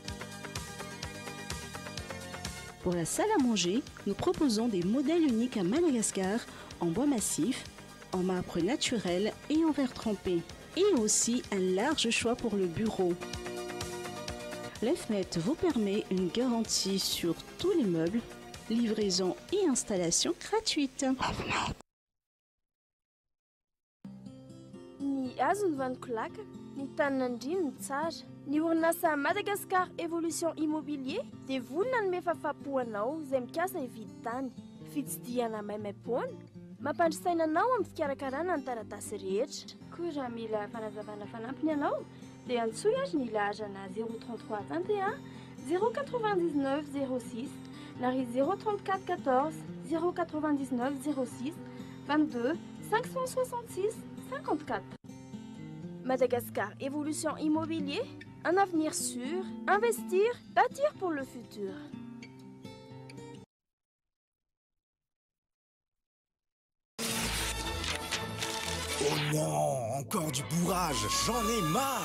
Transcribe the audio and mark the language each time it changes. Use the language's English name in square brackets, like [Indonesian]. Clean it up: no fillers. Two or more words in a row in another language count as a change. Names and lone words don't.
[French] Pour la salle à manger, nous proposons des modèles uniques à Madagascar en bois massif, en marbre naturel et en verre trempé. Et aussi un large choix pour le bureau. L'EFMET vous permet une garantie sur tous les meubles, livraison et installation gratuite. [Malagasy] Ny azony vanikolaka, ny tanin'andriny ny tsara, ny orinasa Madagascar Evolution Immobilier dia vonona ny mefafapoanao izay mikasa hividy tany. Fitsidihana maimaimpoana, mampandrisaina anao amin'ny fikarakarana ny taratasy rehetra. Koa raha mila fanazavana fanampiny ianao, dia antsoy azy ny laharana 033 31 099 06 na ry 034 14 099 06 22 566 54. [French] Madagascar Évolution Immobilier, un avenir sûr, investir, bâtir pour le futur. Oh non, encore du bourrage, j'en ai marre.